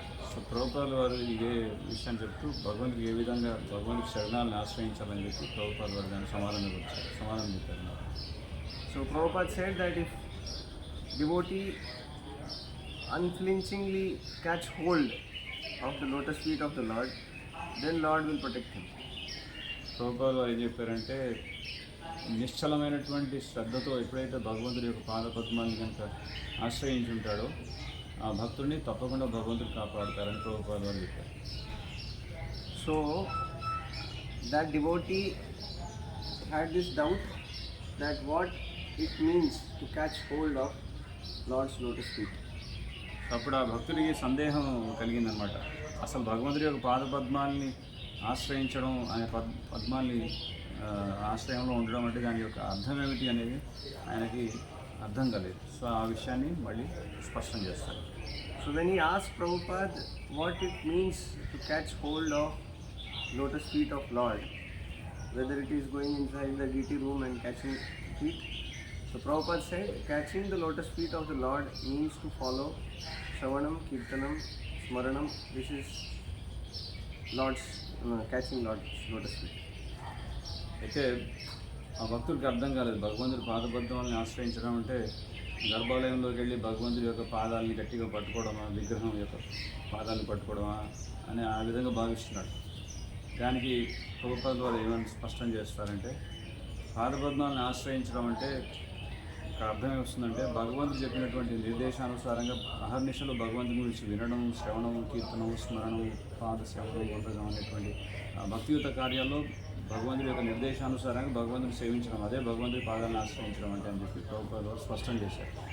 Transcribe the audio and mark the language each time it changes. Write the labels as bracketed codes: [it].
[te] So Prabhupal వారు ఇదే విషయాన్ని చెప్తూ భగవంతుడికి ఏ విధంగా భగవంతుడి శరణాలను ఆశ్రయించాలని చెప్పి ప్రభుపాల్ వారు దానికి సమాధానం చెప్పారు. [en] So Prabhupada said that if devotee unflinchingly catch hold of the lotus feet of the Lord, then Lord will protect him. [te] Prabhupal వారు ఏం చెప్పారంటే నిశ్చలమైనటువంటి శ్రద్ధతో ఎప్పుడైతే భగవంతుడి యొక్క పాదపద్మాన్ని కనుక ఆశ్రయించుంటాడో ఆ భక్తుడిని తప్పకుండా భగవంతుడు కాపాడుతారని ప్రభుపాల్ వారు చెప్పారు. [en] So that devotee had this doubt that what it means to catch hold of Lord's lotus feet. [te] అప్పుడు ఆ భక్తుడికి సందేహం కలిగిందనమాట. అసలు భగవంతుడి యొక్క పాదపద్మాల్ని ఆశ్రయించడం ఆయన పద్మాల్ని ఆశ్రయంలో ఉండడం అంటే దాని యొక్క అర్థం ఏమిటి అనేది ఆయనకి అర్థం కాలేదు. సో ఆ విషయాన్ని మళ్ళీ స్పష్టం చేస్తారు. [en] So when he asked Prabhupada what it means to catch hold of lotus feet of Lord, whether it is going inside the deity room and catching feet, so Prabhupada said catching the lotus feet of the Lord means to follow Shravanam, Kirtanam, Smaranam. This is Lord's catching Lord's lotus feet. [te] అయితే ఆ భక్తుడికి అర్థం కాలేదు. భగవంతుడి పాదపద్మాలని ఆశ్రయించడం అంటే గర్భాలయంలోకి వెళ్ళి భగవంతుడి యొక్క పాదాలని గట్టిగా పట్టుకోవడమా, విగ్రహం యొక్క పాదాలను పట్టుకోవడమా అని ఆ విధంగా భావిస్తున్నాడు. దానికి ప్రభుపాద వారు ఏమని స్పష్టం చేస్తారంటే పాదపద్మాలను ఆశ్రయించడం అంటే ఇక్కడ అర్థం వస్తుందంటే భగవంతుడు చెప్పినటువంటి నిర్దేశానుసారంగా అహర్నిశలు భగవంతుని గురించి వినడం, శ్రవణం, కీర్తనం, స్మరణం, పాద శ్రవణం, వందనం అనేటువంటి భక్తియుత కార్యాల్లో భగవంతుడి యొక్క నిర్దేశానుసారంగా భగవంతుని సేవించడం, అదే భగవంతుడి పాదాలను ఆశ్రయించడం అంటే అని చెప్పి ప్రభుపాద వారు స్పష్టం చేశారు.